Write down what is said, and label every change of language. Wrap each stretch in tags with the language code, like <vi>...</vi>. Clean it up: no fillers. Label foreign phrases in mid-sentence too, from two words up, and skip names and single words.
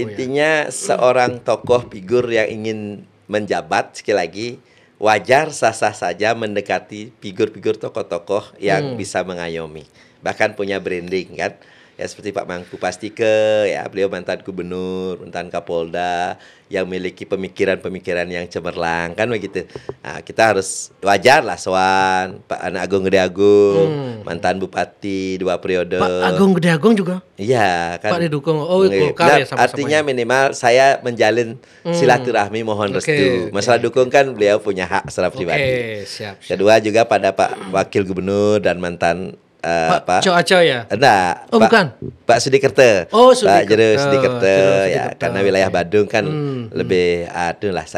<id>Intinya seorang tokoh figur yang ingin menjabat, sekali lagi wajar sah-sah saja mendekati figur-figur tokoh-tokoh yang bisa mengayomi, bahkan punya branding kan. Ya seperti Pak Mangku Pastike, ya beliau mantan gubernur, mantan Kapolda, yang memiliki pemikiran-pemikiran yang cemerlang kan begitu. Kita harus wajar lah soan Pak Agung Gede Agung, mantan bupati 2 periode. Pak Agung Gede Agung juga? Iya kan. Pak didukung. Golkar ya sama-sama. Artinya minimal saya menjalin silaturahmi mohon restu. Masalah dukung kan beliau punya hak secara pribadi. Siap. Kedua juga pada Pak Wakil Gubernur dan mantan Pak Coaco ya? Enggak. Bukan. Pak Sudikerto. Pak Jero Sudikerto ya, karena wilayah Badung kan lebih lah saya.</id>